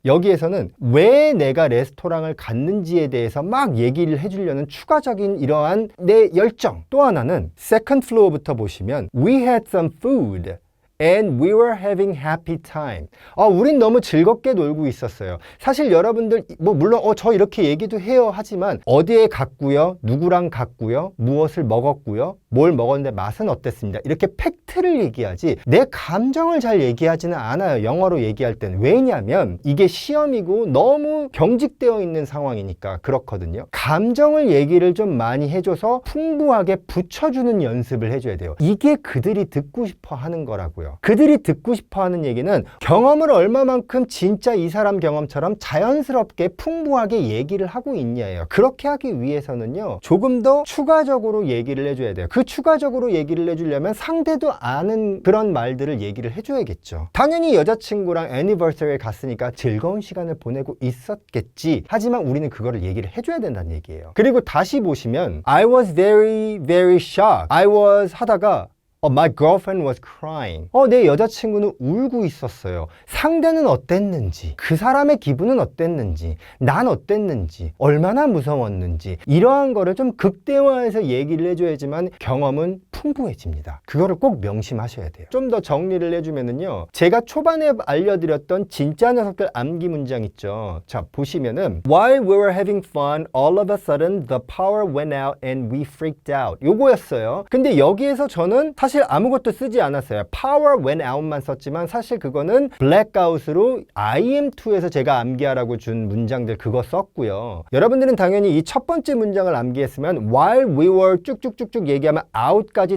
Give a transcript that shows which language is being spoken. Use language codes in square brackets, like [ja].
[ko] 여기에서는 왜 내가 레스토랑을 갔는지에 대해서 막 얘기를 해주려는 추가적인 이러한 내 열정. 또 하나는 [en] second floor부터 [ko] 보시면 [en] we had some food. And we were having happy time. [ko] 우린 너무 즐겁게 놀고 있었어요. 사실 여러분들 물론 저 이렇게 얘기도 해요 하지만 어디에 갔고요, 누구랑 갔고요, 무엇을 먹었고요, 뭘 먹었는데 맛은 어땠습니다. 이렇게 팩트를 얘기하지 내 감정을 잘 얘기하지는 않아요. 영어로 얘기할 때는. 왜냐하면 이게 시험이고 너무 경직되어 있는 상황이니까 그렇거든요. 감정을 얘기를 좀 많이 해줘서 풍부하게 붙여주는 연습을 해줘야 돼요. 이게 그들이 듣고 싶어 하는 거라고요. 그들이 듣고 싶어 하는 얘기는 경험을 얼마만큼 진짜 이 사람 경험처럼 자연스럽게 풍부하게 얘기를 하고 있냐예요. 그렇게 하기 위해서는요 조금 더 추가적으로 얘기를 해줘야 돼요. 그 추가적으로 얘기를 해주려면 상대도 아는 그런 말들을 얘기를 해줘야겠죠. 당연히 여자친구랑 애니버서리에 갔으니까 즐거운 시간을 보내고 있었겠지. 하지만 우리는 그거를 얘기를 해줘야 된다는 얘기예요. 그리고 다시 보시면 [en] I was very very shocked. I was [ko] 하다가 [en] My girlfriend was crying. [ko] 내 여자친구는 울고 있었어요. 상대는 어땠는지, 그 사람의 기분은 어땠는지, 난 어땠는지, 얼마나 무서웠는지 이러한 거를 좀 극대화해서 얘기를 해줘야지만 경험은 풍부해집니다. 그거를 꼭 명심하셔야 돼요. 좀 더 정리를 해주면은요. 제가 초반에 알려드렸던 진짜 녀석들 암기 문장 있죠. 자, 보시면은 [en] While we were having fun, all of a sudden the power went out and we freaked out. [ko] 요거였어요. 근데 여기에서 저는 사실 아무것도 쓰지 않았어요. [en] Power went out [ko] 만 썼지만 사실 그거는 blackout으로 IM2에서 제가 암기하라고 준 문장들 그거 썼고요. 여러분들은 당연히 이 첫 번째 문장을 암기했으면 [en] while we were [ko] 쭉쭉쭉쭉 얘기하면 out까지